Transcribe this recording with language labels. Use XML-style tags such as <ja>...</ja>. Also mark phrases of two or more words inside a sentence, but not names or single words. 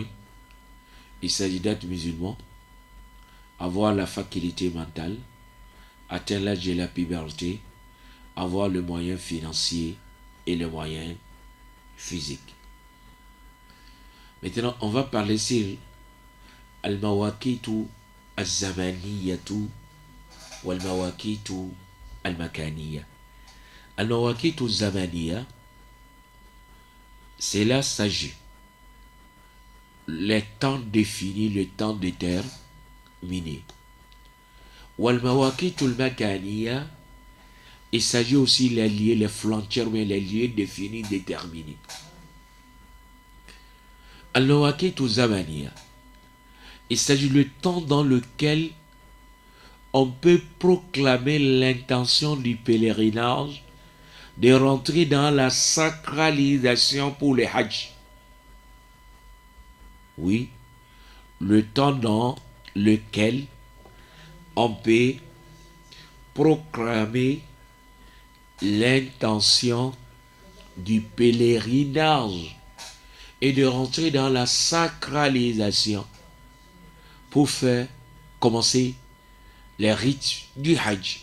<fr>Il s'agit d'être musulman, avoir la faculté mentale, atteindre l'âge de la puberté, avoir le moyen financier et le moyen physique. Maintenant, on va parler sur</fr> <ar>المواقيت الزمانية والمواقيت المكانية. المواقيت الزمانية,</ar> <fr>c'est là s'agit les temps définis, le temps déterminé.</fr> <ar>والمواقيت المكانية,</ar> <fr>il s'agit aussi les lieux, les frontières, mais les lieux définis, déterminés.</fr> <ar>المواقيت الزمانية,</ar> <fr>il s'agit du temps dans lequel on peut proclamer l'intention du pèlerinage de rentrer dans la sacralisation pour le Hajj. Oui, le temps dans lequel on peut proclamer l'intention du pèlerinage et de rentrer dans la sacralisation pour faire commencer les rites du Hajj.</fr>